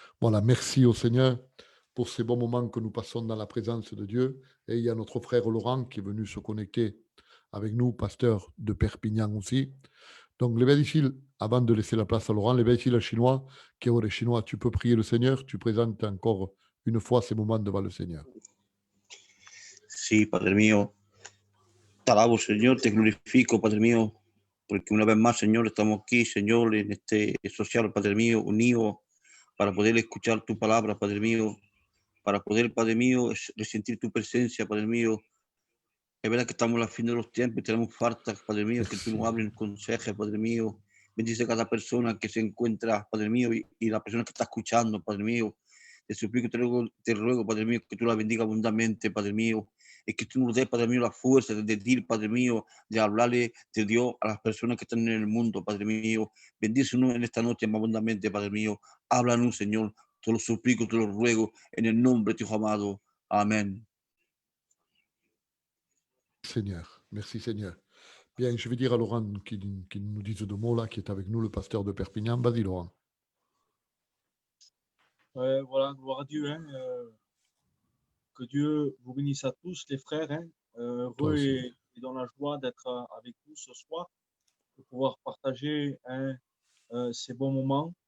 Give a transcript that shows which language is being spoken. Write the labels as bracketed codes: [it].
[fr] Voilà, merci au Seigneur pour ces bons moments que nous passons dans la présence de Dieu. Et il y a notre frère Laurent qui est venu se connecter avec nous, pasteur de Perpignan aussi. Donc, les Bédicil, avant de laisser la place à Laurent, les Bédicil chinois, qui est chinois, tu peux prier le Seigneur, tu présentes encore une fois ces moments devant le Seigneur. [es] Sí, Padre mío, te alabo, Señor, te glorifico, Padre mío, porque una vez más, Señor, estamos aquí, Señor, en este social, Padre mío, unidos para poder escuchar tu palabra, Padre mío, para poder, Padre mío, resentir tu presencia, Padre mío, Es verdad que estamos al fin de los tiempos y tenemos falta, Padre mío, que tú nos hables, nos aconsejes, Padre mío. Bendice a cada persona que se encuentra, Padre mío, y la persona que está escuchando, Padre mío. Te suplico, te ruego, Padre mío, que tú la bendiga abundantemente, Padre mío. Y que tú nos des, Padre mío, la fuerza de decir, Padre mío, de hablarle de Dios a las personas que están en el mundo, Padre mío. Bendícenos en esta noche más abundantemente, Padre mío. Háblanos, Señor. Te lo suplico, te lo ruego, en el nombre de tu Hijo amado. Amén. [fr] Seigneur. Merci Seigneur. Bien, je vais dire à Laurent qui nous dise deux mots là, qui est avec nous, le pasteur de Perpignan. Vas-y Laurent. Voilà, gloire à Dieu. Que Dieu vous bénisse à tous, les frères. Heureux et dans la joie d'être avec vous ce soir, de pouvoir partager ces bons moments.